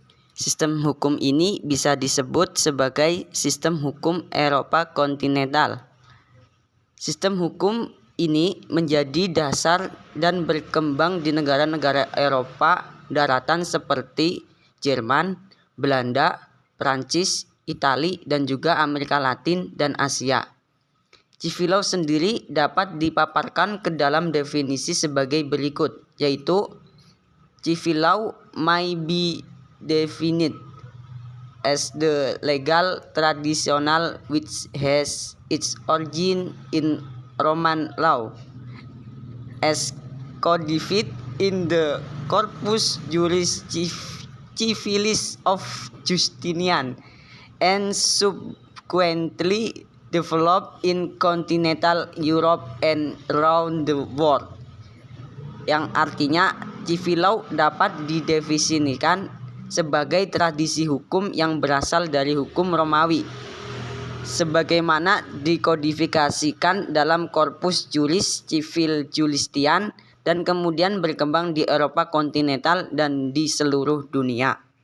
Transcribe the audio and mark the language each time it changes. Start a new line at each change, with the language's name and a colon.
Indonesian: Sistem hukum ini bisa disebut sebagai sistem hukum Eropa kontinental. Sistem hukum ini menjadi dasar dan berkembang di negara-negara Eropa daratan seperti Jerman, Belanda, Prancis, Italia, dan juga Amerika Latin dan Asia. Civil law sendiri dapat dipaparkan ke dalam definisi sebagai berikut, yaitu
English: civil law may be defined as the legal traditional which has its origin in Roman law, as codified in the Corpus Juris Civilis of Justinian, and subsequently developed in continental Europe and around the world.
Indonesian: Yang artinya, civil law dapat didefinisikan sebagai tradisi hukum yang berasal dari hukum Romawi, sebagaimana dikodifikasikan dalam Corpus Juris Civil Justinian dan kemudian berkembang di Eropa kontinental dan di seluruh dunia.